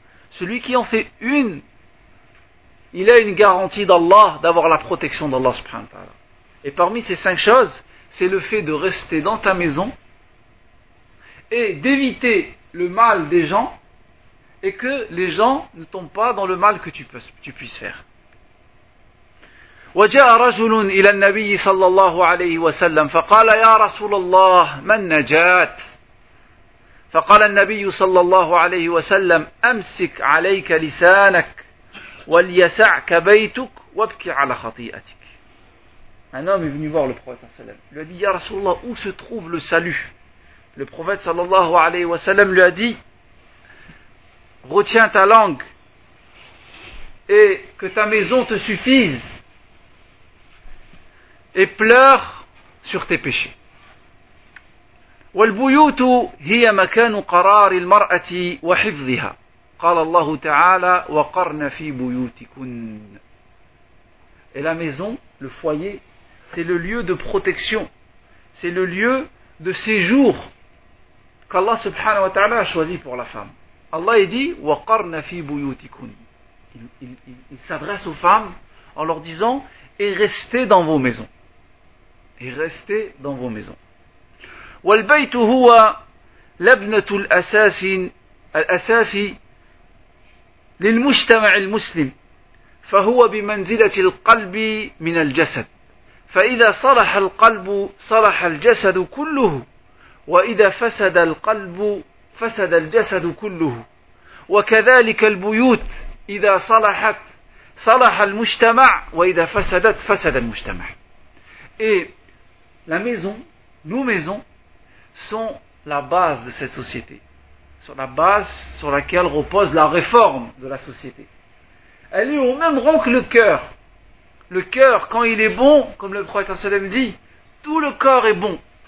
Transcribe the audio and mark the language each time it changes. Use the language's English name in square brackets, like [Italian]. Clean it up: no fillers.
[French] Celui qui en fait une, il a une garantie d'Allah d'avoir la protection d'Allah subhanahu wa ta'ala. Et parmi ces cinq choses, c'est le fait de rester dans ta maison et d'éviter le mal des gens et que les gens ne tombent pas dans le mal que tu puisses faire. [Arabic] وجاء رجل إلى النبي صلى الله عليه وسلم فقال يا رسول الله من نجات فقال النبي صلى الله عليه وسلم أمسك عليك لسانك وليسعك بيتك وابكي على خطيئتك. [French] Un homme est venu voir le prophète sallam. Il lui a dit, [Arabic] يا رسول الله, [French] où se trouve le salut? Le prophète [Arabic] صلى الله عليه وسلم [French] lui a dit, retiens ta langue et que ta maison te suffise et pleure sur tes péchés. [Arabic] والبيوت هي مكان قرار المرأة وحفظها. قال الله تعالى وقرن في بيوتكن. [French] Et la maison, le foyer, c'est le lieu de protection, c'est le lieu de séjour qu'Allah subhanahu wa ta'ala a choisi pour la femme. Allah dit [Arabic] وقرن في بيوتكن. [French] Il s'adresse aux femmes en leur disant et restez dans vos maisons. Et restez dans vos maisons. [Arabic] والبيت هو لبنة الأساس للمجتمع المسلم فهو بمنزلة القلب من الجسد فإذا صلح القلب صلح الجسد كله وإذا فسد القلب فسد الجسد كله وكذلك البيوت إذا صلحت صلح المجتمع وإذا فسدت فسد المجتمع. [French] La maison, nos maisons, sont la base de cette société, sur la base sur laquelle repose la réforme de la société. Elle est au même rang que le cœur. Le cœur, quand il est bon, comme le prophète sallam dit, tout le corps est bon.